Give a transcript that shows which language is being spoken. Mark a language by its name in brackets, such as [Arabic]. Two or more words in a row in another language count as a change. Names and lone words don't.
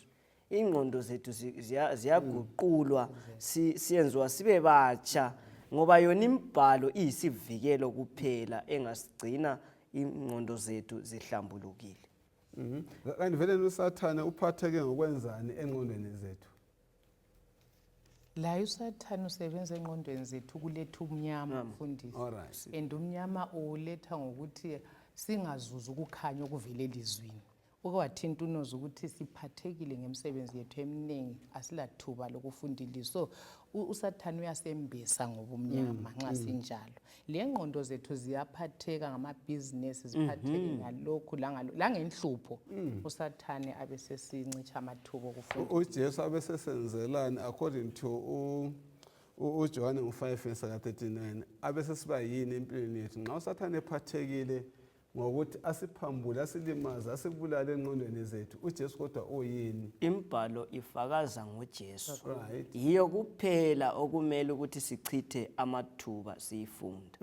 [North Ndebele] Ingqondo zethu ziyaguqulwa siyenziwa sibe batsha ngoba yona imibhalo iyisivikelo kuphela engasigcina ingqondo zethu zihlambulukile. Kanti vele uSathane uphatheke ngokwenzani engqondweni zethu? La uSathane usebenza engqondweni zethu kuletha umnyama mfundisi. Alright. And umnyama uletha ngokuthi singazuza ukukhanya okuvela elizwini. Ukwathinta unoza ukuthi siphathekile ngemsebenzi yethu eminingi asilathuba lokufundile. So uSathane uyasembesa ngobumnyama nxa sinjalo. Le ngqondo zethu ziyaphatheka ngamabhizinesi ziphatheke ngalokhu langenhlupho. uSathane abesesincicha amathuba okufunda. uJesu abesesenzelani [English] according to [North Ndebele] uJohn 5 verse 39 abesesiba yini empilweni yethu nxa uSathane ephathekile ngokuthi asiphambule asilimaze asibulale engqondweni zethu uJesu kodwa oyini? Imibhalo ifakaza ngoJesu. Right. Yiyo kuphela okumele ukuthi sichithe amathuba siyifunda.